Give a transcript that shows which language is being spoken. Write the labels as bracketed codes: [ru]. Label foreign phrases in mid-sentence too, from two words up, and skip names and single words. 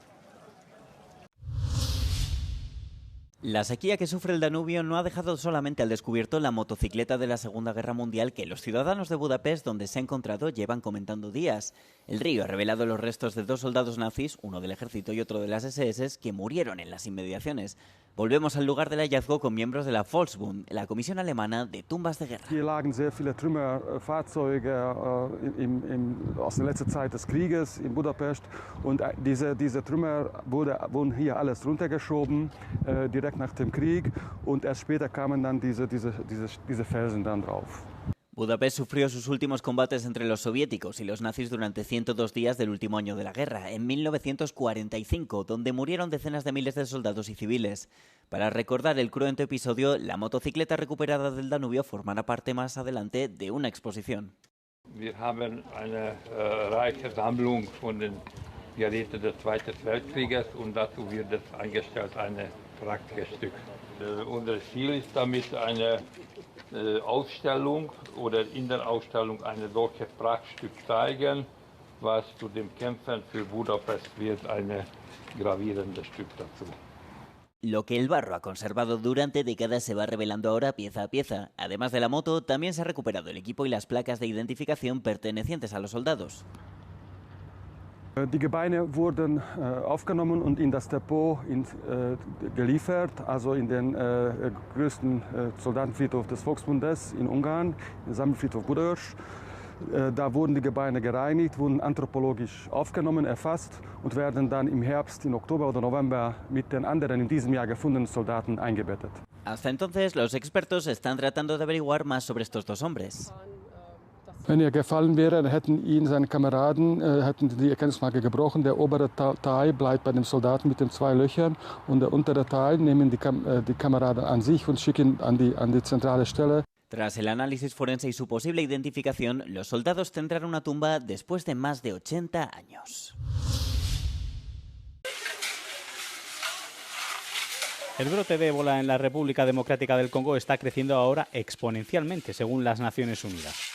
[es] La sequía que sufre el Danubio no ha dejado solamente al descubierto la motocicleta de la Segunda Guerra Mundial que los ciudadanos de Budapest, donde se ha encontrado, llevan comentando días. El río ha revelado los restos de 2 soldados nazis, uno del ejército y otro de las SS, que murieron en las inmediaciones. Volvemos al lugar del hallazgo con miembros de la Volksbund, la comisión alemana de tumbas de guerra. [de] Hier lagen sehr viele Trümmerfahrzeuge aus der letzten Zeit des Krieges in Budapest und diese Trümmer wurden hier alles runtergeschoben, direkt nach dem Krieg, und erst später kamen dann diese Felsen dann drauf. [es] Budapest sufrió sus últimos combates entre los soviéticos y los nazis durante 102 días del último año de la guerra, en 1945, donde murieron decenas de miles de soldados y civiles. Para recordar el cruento episodio, la motocicleta recuperada del Danubio formará parte más adelante de una exposición. [de] Wir haben eine reiche Sammlung von den Geräten des Zweiten Weltkrieges und dazu wird es eingestellt ein Prachtstück. Unser Ziel ist damit eine Ausstellung oder in der Ausstellung ein solches Prachtstück zeigen, was zu den Kämpfen für Budapest wird ein gravierendes Stück dazu. [es] Lo que el barro ha conservado durante décadas se va revelando ahora pieza a pieza. Además de la moto, también se ha recuperado el equipo y las placas de identificación pertenecientes a los soldados. [de] Die Gebeine wurden aufgenommen und in das Depot geliefert, also in den größten Soldatenfriedhof des Volksbundes in Ungarn, den Sammelfriedhof Budaörs. Da wurden die Gebeine gereinigt, wurden anthropologisch aufgenommen, erfasst und werden dann im Herbst, im Oktober oder November mit den anderen in diesem Jahr gefundenen Soldaten eingebettet. [es] Hasta entonces, los expertos están tratando de averiguar más sobre estos 2 hombres. [de] Wenn er gefallen wäre, dann hätten ihn seine Kameraden die Erkennungsmarke gebrochen. Der obere Teil bleibt bei dem Soldaten mit den 2 Löchern und der untere Teil nehmen die Kameraden an sich und schicken an die zentrale Stelle. [es] Tras el análisis forense y su posible identificación, los soldados tendrán una tumba después de más de 80 años. El brote de ébola en la República Democrática del Congo está creciendo ahora exponencialmente, según las Naciones Unidas.